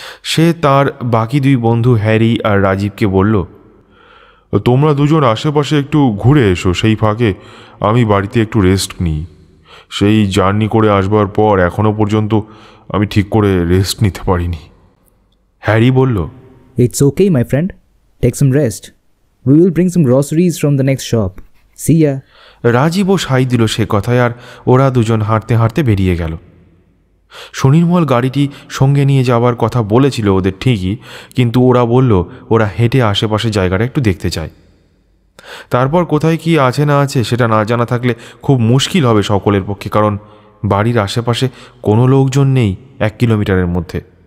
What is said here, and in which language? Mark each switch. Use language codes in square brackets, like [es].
[bn] সে তার বাকি দুই বন্ধু হ্যারি আর রাজীবকে বলল, তোমরা দুজন আশেপাশে একটু ঘুরে এসো, সেই ফাঁকে আমি বাড়িতে একটু রেস্ট নিই। সেই জার্নি করে আসবার পর এখনও পর্যন্ত আমি ঠিক করে রেস্ট নিতে পারিনি। হ্যারি বলল, [en] It's okay, my friend. Take some rest. We will bring some groceries from the next shop. See ya. [bn] রাজীবও সাই দিল সে কথায়, আর ওরা দুজন হাঁটতে হাঁটতে বেরিয়ে গেল। সুনির্মল গাড়িটি সঙ্গে নিয়ে যাওয়ার কথা বলেছিল ওদের ঠিকই, কিন্তু ওরা বলল ওরা হেঁটে আশেপাশে জায়গাটা একটু দেখতে চায়। তারপর কোথায় কি আছে না আছে সেটা না জানা থাকলে খুব মুশকিল হবে সকলের পক্ষে, কারণ বাড়ির আশেপাশে কোনো লোকজন নেই 1 কিলোমিটারের মধ্যে।